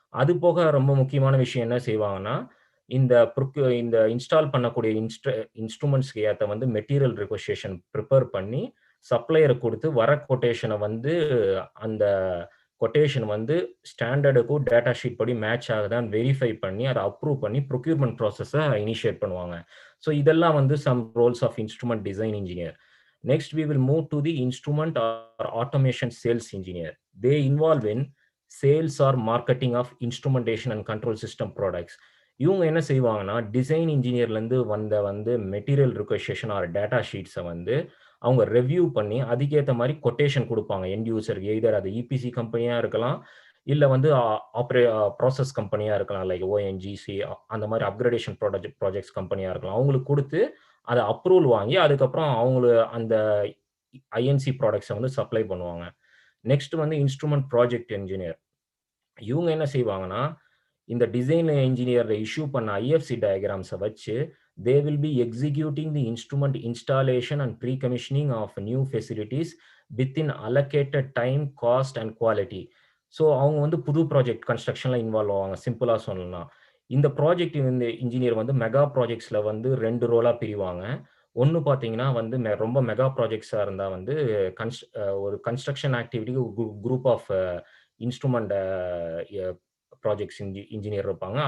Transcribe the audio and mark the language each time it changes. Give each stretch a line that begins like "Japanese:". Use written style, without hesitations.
Tamil: அது போக ரொம்ப முக்கியமான விஷயம் என்ன செய்வாங்கன்னா, இந்த இன்ஸ்டால் பண்ணக்கூடிய இன்ஸ்ட்ருமெண்ட்ஸ்க்கு ஏத்த வந்து மெட்டீரியல் ரிக்வெஸ்டேஷன் ப்ரிப்பேர் பண்ணி, சப்ளையருக்கு குடுத்து வர கொட்டேஷன வந்து அந்த கொட்டேஷன் வந்து ஸ்டாண்டர்டுக்கும் டேட்டா ஷீட் படி மேட்ச் ஆகுதான்னு வெரிஃபை பண்ணி, அத அப்ரூவ் பண்ணி ப்ரொக்யூர்மென்ட் ப்ராசஸ இனிஷியேட் பண்ணுவாங்க. ஸோ இதெல்லாம் வந்து some Rolle's of instrument design engineer.
English: Next, we will move to the instrument or automation sales engineer. They involve in sales or marketing of instrumentation and control system products.
Tamil: இவங்க என்ன செய்வாங்கன்னா, design இன்ஜினியர்லேருந்து வந்த material ரிக்வெஸ்டேஷன் R data ஷீட்ஸை வந்து அவங்க review பண்ணி அதுக்கேற்ற மாதிரி quotation கொடுப்பாங்க எண்ட் யூசருக்கு. எய்தர் அது இபிசி கம்பெனியாக இருக்கலாம், இல்லை வந்து ப்ராசஸ் கம்பெனியாக இருக்கலாம், லைக் ஓஎன்ஜிசி அந்த மாதிரி அப்கிரேடேஷன் ப்ராஜெக்ட்ஸ் கம்பெனியாக இருக்கலாம். அவங்களுக்கு கொடுத்து அதை அப்ரூவல் வாங்கி அதுக்கப்புறம் அவங்களு அந்த ஐஎன்சி ப்ராடக்ட்ஸை வந்து சப்ளை பண்ணுவாங்க. நெக்ஸ்ட் வந்து இன்ஸ்ட்ருமெண்ட் ப்ராஜெக்ட் இன்ஜினியர். இவங்க என்ன செய்வாங்கன்னா, இந்த டிசைன் இன்ஜினியர் இஷ்யூ பண்ண ஐஎஃப்சி டயக்ராம்ஸை வச்சு
English: they will be executing the instrument installation and pre-commissioning of new facilities within allocated time, cost and quality.
Tamil: So அவங்க வந்து புது ப்ராஜெக்ட் கன்ஸ்ட்ரக்ஷன்ல இன்வால்வ் ஆவாங்க. சிம்பிளா சொல்லணும்னா, இந்த ப்ராஜெக்ட் இந்த இன்ஜினியர் வந்து மெகா ப்ராஜெக்ட்ஸ்ல வந்து 2 ரோலா பிரிவாங்க. ஒன்று பார்த்தீங்கன்னா வந்து ரொம்ப மெகா ப்ராஜெக்ட்ஸாக இருந்தால் வந்து ஒரு construction ஆக்டிவிட்டிக்கு group of instrument projects engineer இருப்பாங்க.